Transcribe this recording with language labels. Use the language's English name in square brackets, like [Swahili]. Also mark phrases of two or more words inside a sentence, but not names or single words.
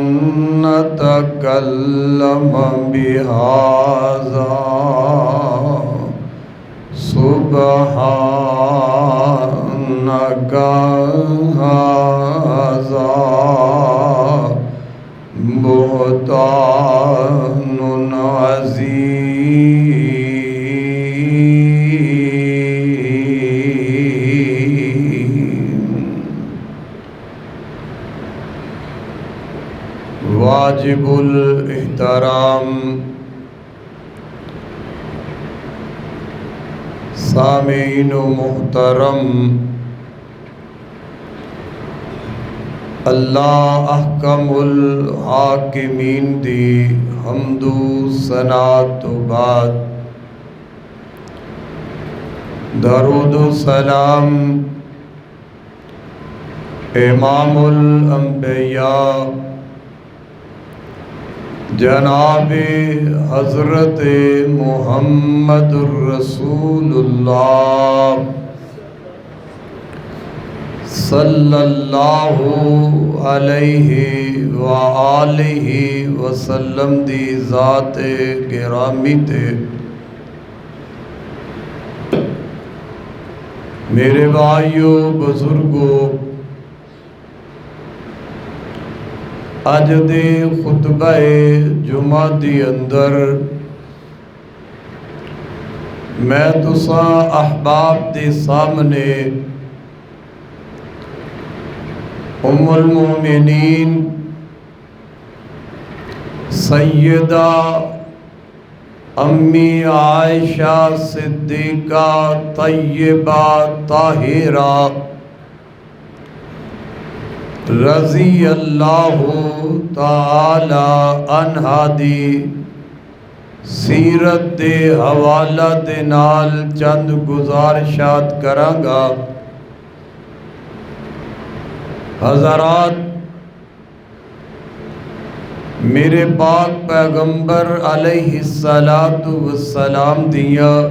[Arabic] نتكلم بهذا سبحانك هذا بهتان عظيم. [Punjabi] واجب الاحترام سامعین محترم, [Arabic] الله أحكم الحاكمين [Punjabi] دی حمد ثنا تو بعد درود سلام [Arabic] إمام الأنبياء [Punjabi] جنابِ حضرت [Arabic] محمد رسول الله صلى الله عليه وآله وسلم [Punjabi] دی ذات گرامی تے میرے بھائیوں بزرگوں، اج دے خطبے جمعہ دی اندر میں تساں احباب دے سامنے [Arabic] أم المؤمنين [Punjabi] سیدہ امی عائشہ صدیقہ طیبہ طاہرہ [Arabic] رضي الله تعالى عنها [Punjabi] دی سیرت دے حوالہ دے نال چند گزارشات کرانگا. حضرات، میرے پاک پیغمبر [Arabic] عليه الصلاة والسلام [Punjabi] دیا